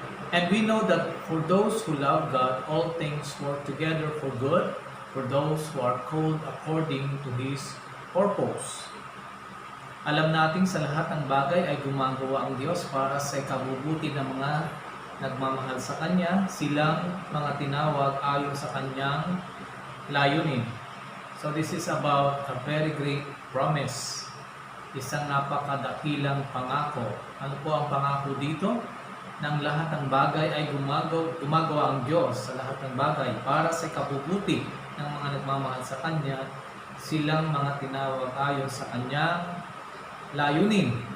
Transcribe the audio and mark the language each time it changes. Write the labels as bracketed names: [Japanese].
[English] And we know that for those who love God, all things work together for good, for those who are called according to His purpose. [Filipino] Alam natin sa lahat ng bagay ay gumagawa ang Diyos para sa ikabubuti ng mga nagmamahal sa Kanya, silang mga tinawag ayon sa Kanyang layunin. [English] So this is about a very great promise. [Filipino] Isang napakadakilang pangako. Ano po ang pangako dito? Nang lahat ng bagay ay gumagawa ang Diyos sa lahat ng bagay para sa ikabubuti ng mga nagmamahal sa Kanya, silang mga tinawag ayon sa Kanyang layunin.